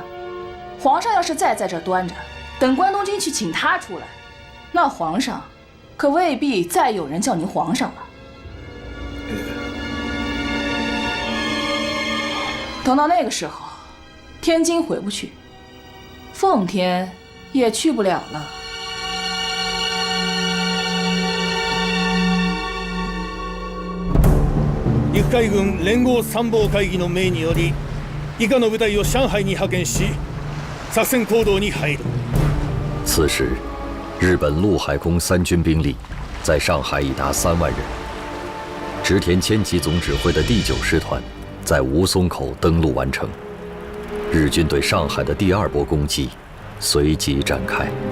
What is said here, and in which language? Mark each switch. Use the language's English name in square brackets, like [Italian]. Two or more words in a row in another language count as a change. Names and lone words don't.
[Chinese] 皇上要是再在这端着，等关东军去请他出来，那皇上可未必再有人叫您皇上了。等到那个时候，天津回不去，奉天也去不了了。 [Japanese] 陸海軍連合参謀会議の命により、以下の部隊を上海に派遣し、作戦行動に入る。 [Chinese] 此时，日本陆海空三军兵力在上海已达3万人。织田谦吉总指挥的第9师团在吴淞口登陆完成，日军对上海的第2波攻击随即展开。